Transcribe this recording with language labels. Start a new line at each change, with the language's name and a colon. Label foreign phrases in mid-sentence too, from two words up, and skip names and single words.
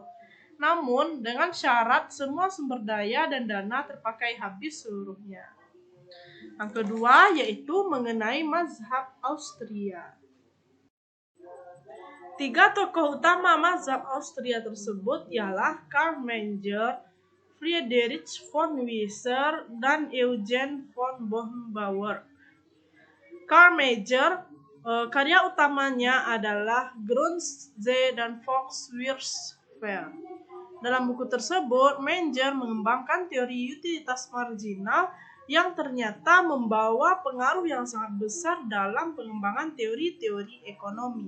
Indonesian: Namun, dengan syarat semua sumber daya dan dana terpakai habis seluruhnya. Yang kedua yaitu mengenai mazhab Austria. Tiga tokoh utama mazhab Austria tersebut ialah Karl Menger, Friedrich von Wieser, dan Eugen von Bohm-Bauer. Karl Menger, karya utamanya adalah Grundzee dan Volkswirtschaft. Dalam buku tersebut, Menger mengembangkan teori utilitas marginal yang ternyata membawa pengaruh yang sangat besar dalam pengembangan teori-teori ekonomi.